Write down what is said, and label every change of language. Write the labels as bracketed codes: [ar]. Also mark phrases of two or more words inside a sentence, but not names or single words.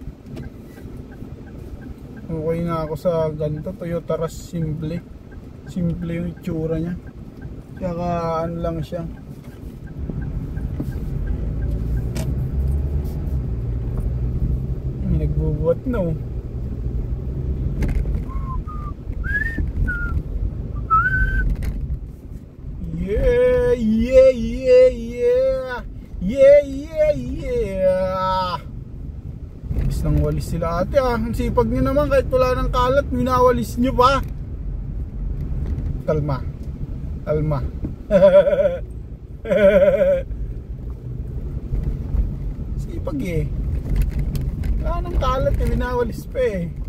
[tl] Okay nga ako sa ganito, Toyota Rush simple. Simple yung itsura niya. Kaya ano lang siya. May nagbubuhat na oh. [en] Yeah, yeah, yeah, yeah. Yeah, yeah, yeah. [tl] Bis nang walis sila ate ah. Ang sipag nyo naman kahit wala ng kalat, minawalis nyo pa. Kalma. Kalma. Sipag eh. Wala ng kalat eh, minawalis pa eh.